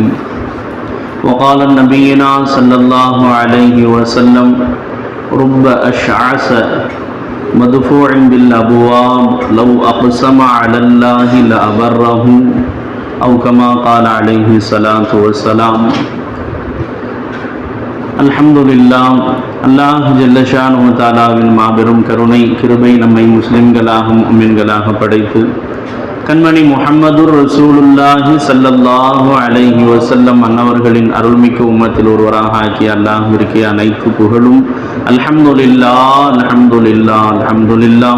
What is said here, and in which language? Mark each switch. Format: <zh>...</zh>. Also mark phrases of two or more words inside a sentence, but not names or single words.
<ar>وقال نبينا صلى الله عليه وسلم رب أشعث مدفوع بالأبواب لو أقسم على الله لأبره أو كما قال عليه الصلاة والسلام. அல்ஹம்துலில்லாஹ். الله جل شأنه</ar> <ta>தஆலாவின் மாபெரும் கருணை கிருபை நம்மை முஸ்லிம்களாக முஃமின்களாக படைத்து கண்மணி</ta> <ar>محمد رسول الله صلى الله عليه وسلم</ar> <ta>அன்னவர்களின் அருள்மிக்க உம்மத்தில் ஒருவராக ஆக்கிய அல்லாஹ்விற்கு அனைத்து புகழும்</ta> <ar>الحمد لله الحمد لله الحمد لله.</ar>